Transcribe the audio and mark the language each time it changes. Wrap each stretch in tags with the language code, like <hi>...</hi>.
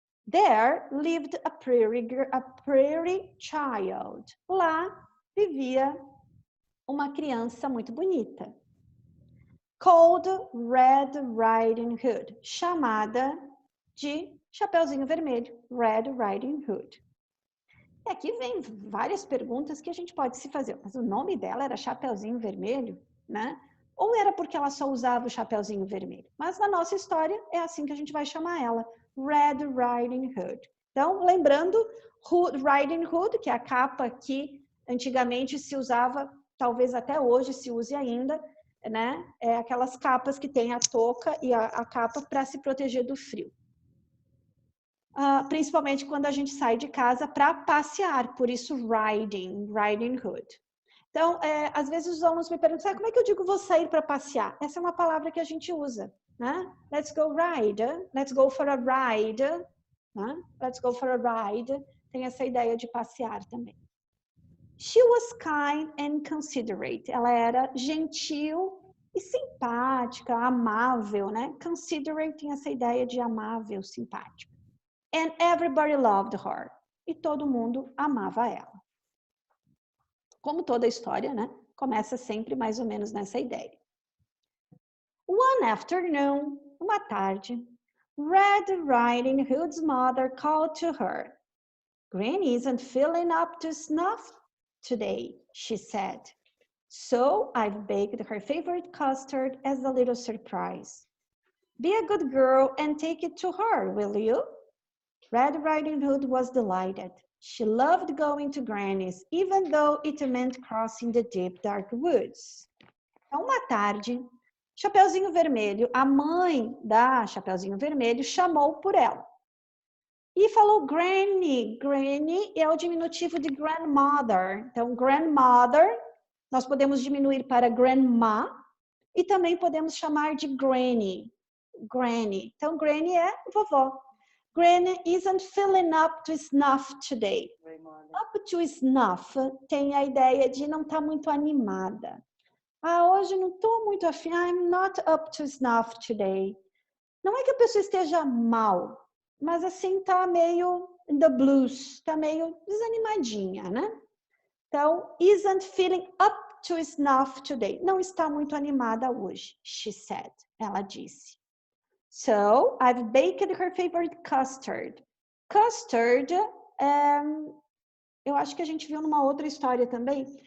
<en>There lived a prairie child.</en> <pt>Lá vivia uma criança muito bonita, called Red Riding Hood, chamada de Chapeuzinho Vermelho, Red Riding Hood. E aqui vem várias perguntas que a gente pode se fazer, mas o nome dela era Chapeuzinho Vermelho, né? Ou era porque ela só usava o Chapeuzinho Vermelho? Mas na nossa história é assim que a gente vai chamar ela, Red Riding Hood. Então, lembrando, Riding Hood, que é a capa que antigamente se usava, talvez até hoje se use ainda, né? É aquelas capas que tem a touca e a capa para se proteger do frio. Principalmente quando a gente sai de casa para passear, por isso riding hood. Então, às vezes os alunos me perguntam, como é que eu digo vou sair para passear? Essa é uma palavra que a gente usa, né?</pt> <en>Let's go ride, let's go for a ride, né? Let's go for a ride.</en> <pt>Tem essa ideia de passear também.</pt> <en>She was kind and considerate.</en> <pt>Ela era gentil e simpática, amável, né? Considerate tem essa ideia de amável, simpática.</pt> <en>And everybody loved her.</en> <pt>E todo mundo amava ela. Como toda história, né? Começa sempre mais ou menos nessa ideia.</pt> <en>One afternoon,</en> <pt>uma tarde,</pt> <en>Red Riding Hood's mother called to her. Granny isn't feeling up to snuff today, she said. So I've baked her favorite custard as a little surprise. Be a good girl and take it to her, will you? Red Riding Hood was delighted. She loved going to Granny's, even though it meant crossing the deep, dark woods.</en> <pt>Então, uma tarde, Chapeuzinho Vermelho, a mãe da Chapeuzinho Vermelho, chamou por ela. E falou Granny. Granny é o diminutivo de grandmother. Então, grandmother, nós podemos diminuir para grandma e também podemos chamar de granny. Granny. Então, granny é vovó.</pt> <en>Granny isn't feeling up to snuff today. Up to snuff</en> <pt>tem a ideia de não estar muito animada. Hoje não estou muito afim.</pt> <en>I'm not up to snuff today.</en> <pt>Não é que a pessoa esteja mal, mas assim está meio</pt> <en>in the blues,</en> <pt>está meio desanimadinha, né?</pt> <en>Então, isn't feeling up to snuff today.</en> <pt>Não está muito animada hoje,</pt> <en>she said.</en> <pt>Ela disse.</pt> <en>So, I've baked her favorite custard.</en> <pt>Custard, eu acho que a gente viu numa outra história também.</pt>